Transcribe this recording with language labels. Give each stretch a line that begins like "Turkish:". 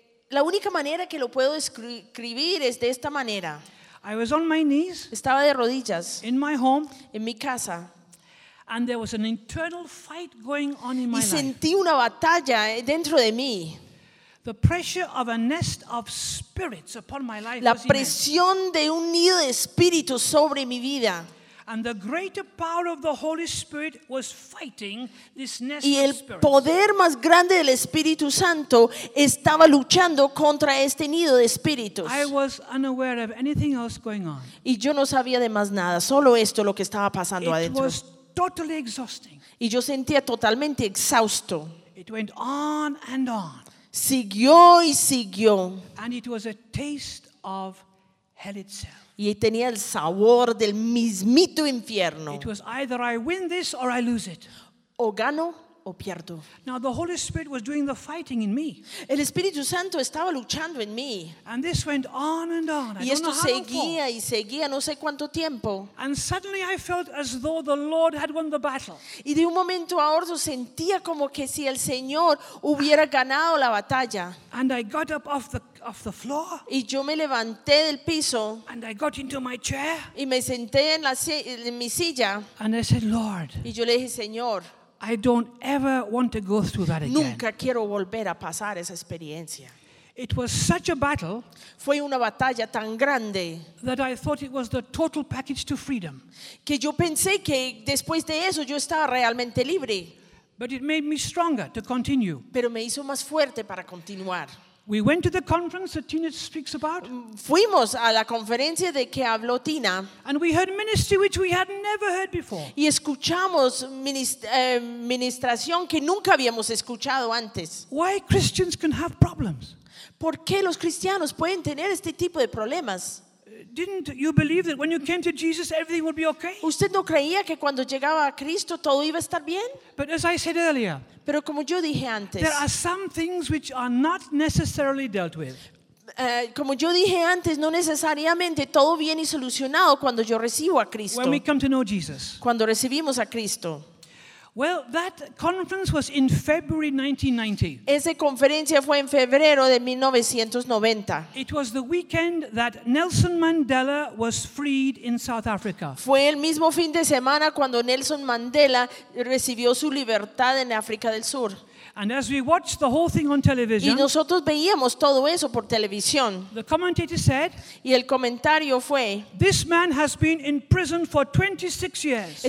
Spanish: La única manera que lo puedo describir es de esta manera.
English: I was on my knees,
Spanish: estaba de rodillas,
English: in my home,
Spanish: en mi casa.
English: And there was an internal fight going on in my life.
Spanish: Y sentí una batalla dentro de mí.
English: The pressure of a nest of spirits upon my life.
Spanish: La presión de un nido de espíritus sobre mi vida.
English: And the greater power of the Holy Spirit was fighting this nest of spirits.
Spanish: Y el poder más grande del Espíritu Santo estaba luchando contra este nido de espíritus.
English: I was unaware of anything else going on.
Spanish: Y yo no sabía de más nada, solo esto lo que estaba pasando adentro.
English: Totally exhausting.
Spanish: Y yo sentía totalmente exhausto.
English: It went on and on.
Spanish: Siguió y siguió.
English: And it was a taste of hell itself.
Spanish: Y tenía el sabor del mismito infierno.
English: It was either I win this or I lose it.
Spanish: O gano o pierdo.
English: Now the Holy Spirit was doing the fighting in me.
Spanish: El Espíritu Santo estaba luchando en mí.
English: And this went on and on.
Spanish: Y esto seguía y seguía no sé cuánto tiempo.
English: And suddenly I felt as though the Lord had won the battle.
Spanish: Y de un momento a otro sentía como que si el Señor hubiera ganado la batalla.
English: And I got up off the floor.
Spanish: Y yo me levanté del piso.
English: And I got into my chair.
Spanish: Y me senté en mi silla.
English: And I said, Lord.
Spanish: Y yo le dije, Señor,
English: I don't ever want to go through that again.
Spanish: Nunca quiero volver a pasar esa experiencia.
English: It was such a battle.
Spanish: Fue una batalla tan grande.
English: That I thought it was the total package to freedom.
Spanish: Que yo pensé que después de eso yo estaba realmente libre.
English: But it made me stronger to continue.
Spanish: Pero me hizo más fuerte para continuar.
English: We went to the conference that Tina speaks about.
Spanish: Fuimos a la conferencia de que habló Tina.
English: And we heard ministry which we had never heard before.
Spanish: Y escuchamos ministración que nunca habíamos escuchado antes.
English: Why Christians can have problems?
Spanish: ¿Por qué los cristianos pueden tener este tipo de problemas?
English: Didn't you believe that when you came to Jesus everything would be okay?
Spanish: ¿Usted no creía que cuando llegaba a Cristo todo iba a estar bien?
English: But as I said earlier,
Spanish: pero como yo dije antes,
English: there are some things which are not necessarily dealt with.
Spanish: Como yo dije antes, no necesariamente todo viene solucionado cuando yo recibo a Cristo.
English: When we come to know Jesus.
Spanish: Cuando recibimos a Cristo.
English: Well, that conference was in February 1990.
Spanish: Esa conferencia fue en febrero de 1990.
English: It was the weekend that Nelson Mandela was freed in South Africa.
Spanish: Fue el mismo fin de semana cuando Nelson Mandela recibió su libertad en África del Sur.
English: And as we watched the whole thing on television,
Spanish: y nosotros veíamos todo eso por televisión.
English: The commentator said,
Spanish: y el comentario fue,
English: "This man has been in prison for 26 years."